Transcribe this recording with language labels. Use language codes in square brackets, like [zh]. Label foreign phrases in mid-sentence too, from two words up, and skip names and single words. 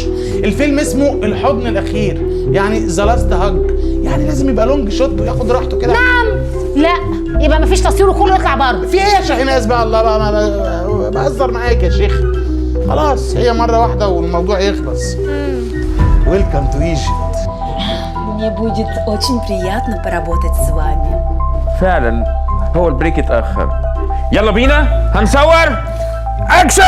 [ar] الفيلم اسمه الحضن الاخير، يعني [en] the last hug, [ar] يعني لازم يبقى [en] long shot [ar] وياخد راحته كده. نعم. لا يبقى مفيش تصوير وكله يطلع بره. في ايه يا شاهناز بقى؟ الله بقى، بهزر معاك يا شيخ. خلاص هي مرة واحدة والموضوع يخلص. [en] Welcome to Egypt. [ru] Мне будет очень приятно поработать с вами. [ar] فعلا هو البريك اتاخر. يلا بينا هنصور اكشن.